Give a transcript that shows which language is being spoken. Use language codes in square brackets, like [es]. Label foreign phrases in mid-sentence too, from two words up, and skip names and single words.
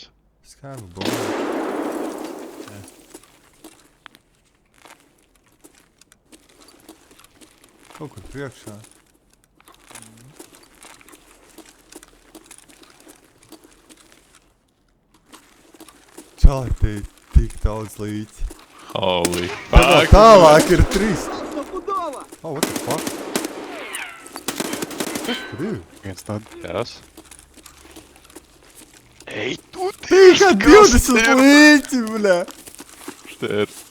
[lv] Skaivu bombu. Kaut kur priekšā. Čāli, te ir tik daudz līķi. [en] Holy [lv] Vēl [en] fuck. [lv] tālāk ir 3. [ru] Стопудово! [en] Oh, what the fuck? [lv] Kas tur ir? Viens tad. Kas? Ej, tu Tikai 20 līķi, bļā! Te ir